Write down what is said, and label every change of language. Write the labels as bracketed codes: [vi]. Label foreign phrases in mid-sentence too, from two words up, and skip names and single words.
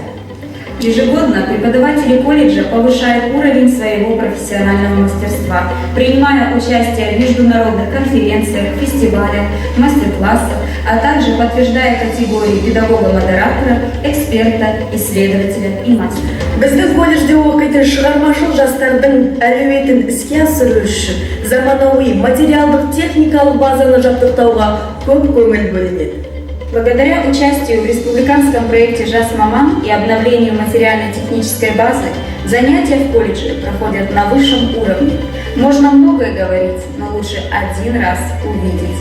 [ru] Ежегодно преподаватели колледжа повышают уровень своего профессионального мастерства, принимая участие в международных конференциях, фестивалях, мастер-классах, а также подтверждая категории педагога-модератора, эксперта, исследователя и мастера. [kk] Біздің колледжде оқитын шығармашыл жастардың әлеуетін іске асыру үшін заманауи материалдық техникалық базаны жабдықтауға көп көңіл бөлінеді. [ru] Благодаря участию в республиканском проекте «Жас Маман» и обновлению материально-технической базы, занятия в колледже проходят на высшем уровне. Можно многое говорить, но лучше один раз увидеть.